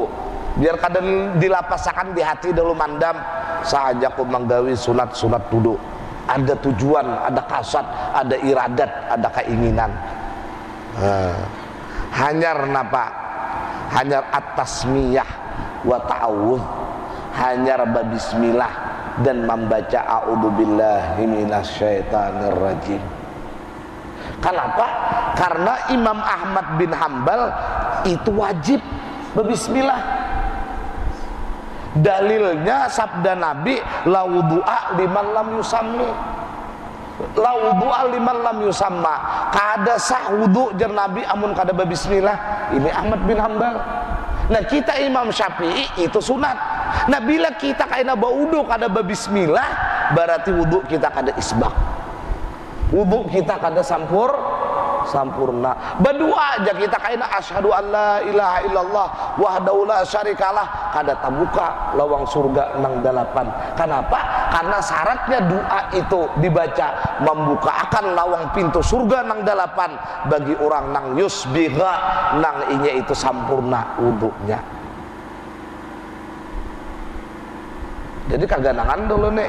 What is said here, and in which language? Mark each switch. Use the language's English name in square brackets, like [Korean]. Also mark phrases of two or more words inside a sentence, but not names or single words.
[Banjar] Biar kadang dilapasakan di hati dulu mandam sahajaku manggawi sunat wudu. Ada tujuan, ada kasat, ada iradat, ada keinginan. Hanyar napa? Hanyar [Arabic] التسمية والتعوذ. [Banjar] Hanyar bismillah dan membaca [Arabic] أعوذ بالله من الشيطان الرجيم. [Banjar] Kenapa? Karena Imam Ahmad bin Hambal itu wajib berbismillah. Dalilnya sabda Nabi [Arabic] لا وضوء لمن لم يسمّ. لا وضوء لمن لم يسمّ. [Banjar] Kada sah wudu jar Nabi amun kada berbismillah. Ini Ahmad bin Hambal. Nah, kita Imam Syafi'i itu sunat. Nah, bila kita kaina baudu kada berbismillah, berarti wudu kita kada isbak. Wudu kita kada sampurna. Berdua aja kita kaina [Arabic] أشهد أن لا إله إلا الله وحده لا شريك له, [Banjar] kada tabuka lawang surga nang dalapan. Kenapa? Karena syaratnya doa itu dibaca membukakan lawang pintu surga nang dalapan bagi orang nang yusbiha, nang inya itu sampurna wudunya. Jadi kaganangan dulu nih.